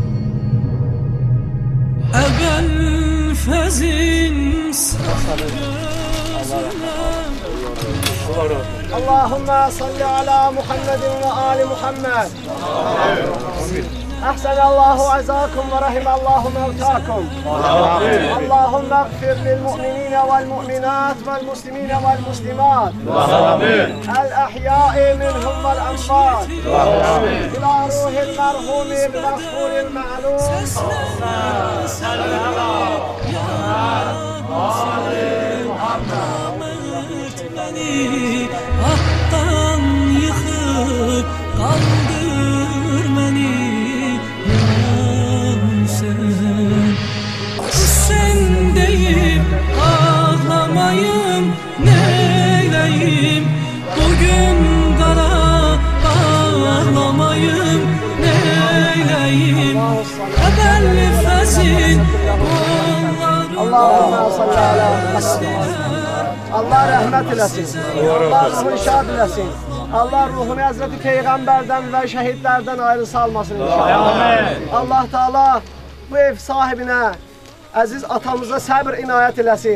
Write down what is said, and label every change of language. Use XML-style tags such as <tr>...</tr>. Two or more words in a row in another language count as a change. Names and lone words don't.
<az>Əvvəl fəzin</az> <ar>اللهم صل على محمد وآل محمد. أحسن الله عزاءكم ورحم الله موتاكم. اللهم اغفر للمؤمنين والمؤمنات والمسلمين والمسلمات. الأحياء منهم والأموات. إلى روح المرحوم المغفور المعلوم. صل على محمد.</ar> <tr>Beni haktan yıkıp kaldır beni ya Hüseyin. Hüseyin deyip ağlamayım, neyleyim? Bugün kara ağlamayım, neyleyim?</tr> <az>Əvvəlli fəzin</az> <ar>اللهم صل على محمد.</ar> <az>Allah rəhmət eləsin, Allah ruhunu şad eləsin, Allah ruhunu Həzreti Peyğəmbərdən və şəhidlərdən ayrı salmasın inşallah. Allah Teala bu ev sahibinə, əziz atamıza səbr inayət eləsin.</az>